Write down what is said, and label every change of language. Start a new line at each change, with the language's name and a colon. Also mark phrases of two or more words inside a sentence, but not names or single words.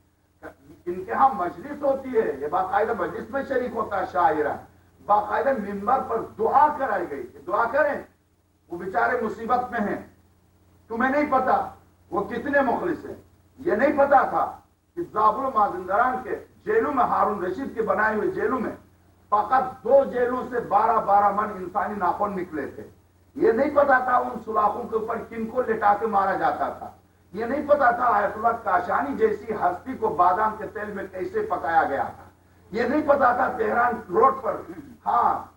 Urdu: ان کے ہاں مجلس ہوتی ہے، یہ باقاعدہ مجلس میں شریک ہوتا ہے شاعرہ، باقاعدہ ممبر پر دعا کرائی گئی کہ دعا کریں، وہ بیچارے مصیبت میں ہیں، تمہیں نہیں پتا وہ کتنے مخلص ہیں، یہ نہیں پتا تھا کہ زابل و مازندران کے جیلوں میں، ہارون رشید کے بنائے ہوئے جیلوں میں فقط 2 جیلوں سے 12 من انسانی ناخن نکلے تھے، یہ نہیں پتا تھا ان سلاخوں کے اوپر کن کو لٹا کے مارا جاتا تھا، یہ نہیں پتا تھا آیت اللہ کاشانی جیسی ہستی کو بادام کے تیل میں کیسے پکایا گیا تھا، یہ نہیں پتا تھا تہران روڈ پر ہاں